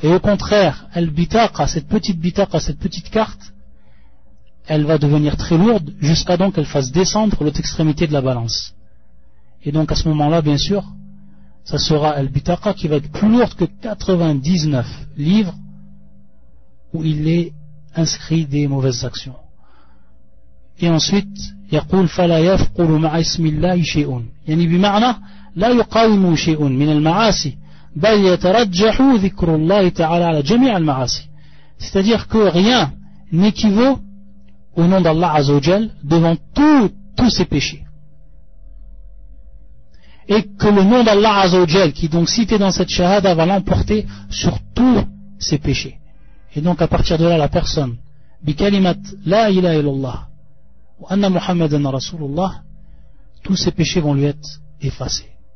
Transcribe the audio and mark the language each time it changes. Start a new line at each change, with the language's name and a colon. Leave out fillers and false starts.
French: Et au contraire, البطاقة, cette petite bitaqa, cette petite carte, elle va devenir très lourde jusqu'à donc qu'elle fasse descendre l'autre extrémité de la balance. Et donc à ce moment-là, bien sûr, ça sera البطاقة qui va être plus lourde que 99 livres où il est inscrit des mauvaises actions. Et ensuite,
Arabic: يقول فلا يثقل مع اسم الله شيء. يعني بمعنى لا يقاوم شيء من المعاصي بل يترجح ذكر الله تعالى على جميع المعاصي.
French: C'est-à-dire que rien n'équivaut au nom d'Allah Azzawajal devant tous ses péchés. Et que le nom d'Allah Azzawajal, qui est donc cité dans cette shahada, va l'emporter sur tous ses péchés. Et donc à partir de là, la personne,
Arabic: بكلمات لا إله إلا الله وأن محمدا رسول الله,
French: tous ses péchés vont lui être effacés.